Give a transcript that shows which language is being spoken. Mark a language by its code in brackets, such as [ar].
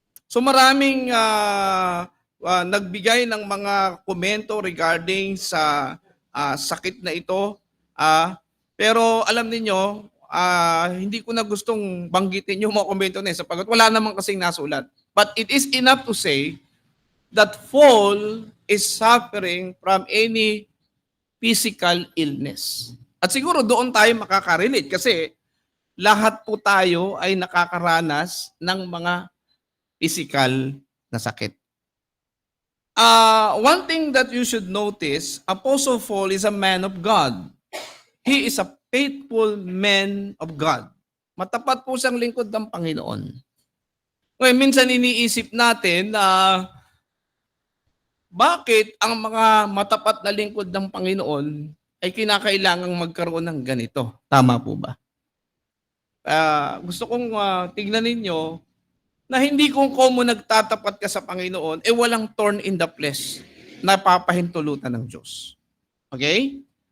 [tl] So maraming nagbigay ng mga komento regarding sa sakit na ito. Pero alam niyo, hindi ko na gustong banggitin yung mga komento na yun sapagkat wala namang kasing nasulat. [en] But it is enough to say that Paul is suffering from any physical illness. [tl] At siguro doon tayo makaka-relate kasi lahat po tayo ay nakakaranas ng mga physical na sakit. [en] One thing that you should notice, Apostle Paul is a man of God. He is a faithful man of God. [tl] Matapat po siyang lingkod ng Panginoon. Ngayon, minsan iniisip natin na bakit ang mga matapat na lingkod ng Panginoon ay kinakailangang magkaroon ng ganito. Tama po ba? Gusto kong tignan ninyo na hindi kung nagtatapat ka sa Panginoon, walang thorn in the flesh na papahintulutan ng Diyos. Okay?